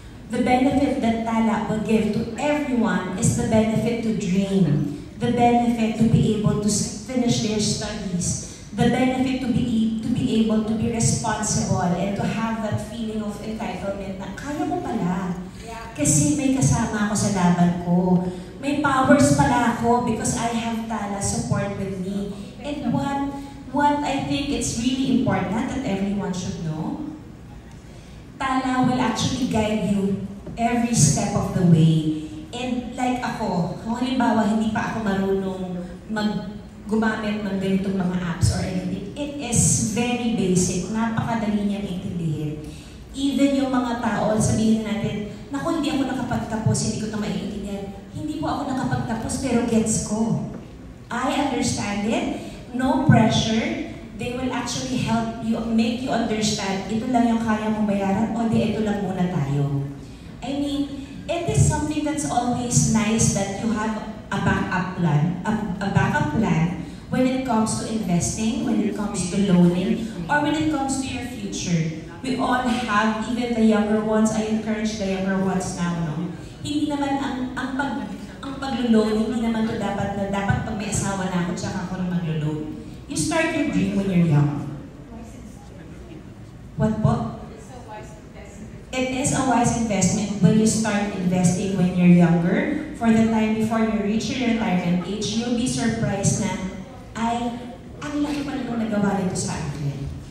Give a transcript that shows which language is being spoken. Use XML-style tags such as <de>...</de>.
<en>The benefit that Tala will give to everyone is the benefit to dream, the benefit to be able to finish their studies, the benefit to be able to be responsible and to have that feeling of entitlement</en> <tl>na kaya mo pala. Kasi may kasama ako sa laban ko. May powers pala ako</tl> <en>because I have Tala support with me. And what I think it's really important that everyone should know, Tala will actually guide you every step of the way.</en> <tl>And like ako, kung halimbawa hindi pa ako marunong gumamit ng ganitong mga apps</tl> <en>or anything, it is very basic,</en> <tl>napakadali niyang intindihin. Even yung mga tao, sabihin natin, naku, hindi ako nakapagtapos, hindi ko ito maiintindihan. Hindi po ako nakapagtapos, pero gets ko.</tl> <en>I understand it, no pressure. They will actually help you, make you understand,</en> <tl>ito lang yung kaya mong bayaran, o di ito lang muna tayo.</tl> <en>I mean, it is something it's always nice that you have a backup plan when it comes to investing, when it comes to loaning, or when it comes to your future. We all have, even the younger ones, I encourage the younger ones now, no?</en> <tl>Hindi naman ang paglo-loan, hindi naman to dapat pag may asawa na ako, tsaka ako na maglo-loan.</tl> <en>You start your dream when you're young. What po? It is a wise investment when you start investing when you're younger. For the time before you reach your retirement age, you'll be surprised</en> <tl>na, ay, ang laki pa nung nagawa nito sa akin.</tl>